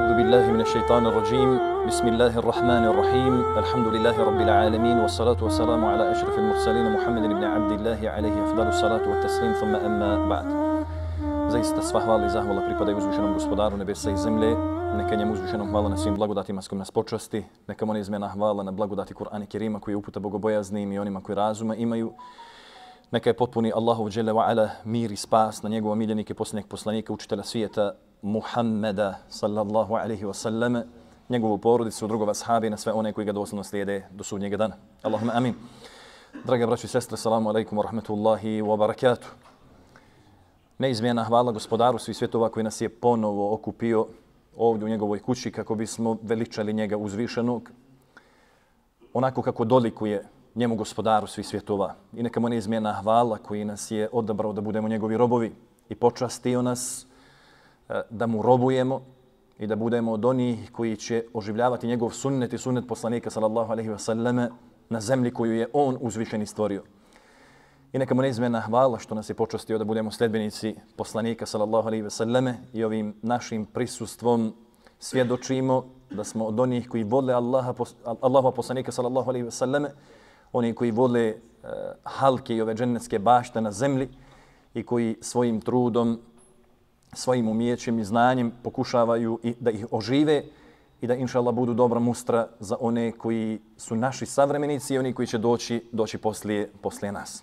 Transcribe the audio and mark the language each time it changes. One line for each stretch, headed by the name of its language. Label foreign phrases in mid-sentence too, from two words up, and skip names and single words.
Arabic: بالله من الشيطان الرجيم بسم الله الرحمن الرحيم الحمد لله رب العالمين والصلاة والسلام على أشرف المرسلين محمد بن عبد الله عليه أفضل الصلاة والتسليم ثم أما بعد.
Bosnian: Zaista sva hvala i zahvala pripadaju uzvišenom gospodaru nebesa i zemlje. Neka njemu uzvišenom hvala na svim blagodatima s kojim nas počasti. Neka mu neizmjerna hvala na blagodati Kur'ana Kerima koji je uputa bogobojaznim i onima koji razuma imaju. Neka je potpuni
Arabic: الله جل وعلا
Bosnian: mir i spas na njegova miljenike, posljednjeg poslanika, učitelja svijeta Muhammeda
Arabic: صلى الله عليه وسلم,
Bosnian: njegovu porodicu, drugova ashabi, na sve one koji ga doslovno slijede do sudnjega dana.
Arabic: اللهم آمين.
Bosnian: Drage braćo i sestre,
Arabic: السلام عليكم ورحمة الله وبركاته.
Bosnian: Neizmjerna hvala gospodaru svih svjetova koji nas je ponovo okupio ovdje u njegovoj kući kako bismo veličali njega uzvišenog onako kako dolikuje njemu gospodaru svih svjetova. I neka mu neizmjerna hvala koji nas je odabrao da budemo njegovi robovi i počastio nas da mu robujemo i da budemo od onih koji će oživljavati njegov sunnet i sunnet poslanika
Arabic: صلى الله عليه وسلم
Bosnian: na zemlji koju je on uzvišeni stvorio. I neka mu neizmjerna hvala što nas je počastio da budemo sledbenici poslanika
Arabic: صلى الله عليه وسلم
Bosnian: i ovim našim prisustvom svjedočimo da smo od onih koji vole Allaha poslanika
Arabic: صلى الله عليه وسلم,
Bosnian: oni koji vole halke i ove džennetske bašte na zemlji i koji svojim trudom, svojim umijećem i znanjem pokušavaju i da ih ožive i da
Arabic: إن شاء الله
Bosnian: budu dobra mustra za one koji su naši savremenici i oni koji će doći poslije nas.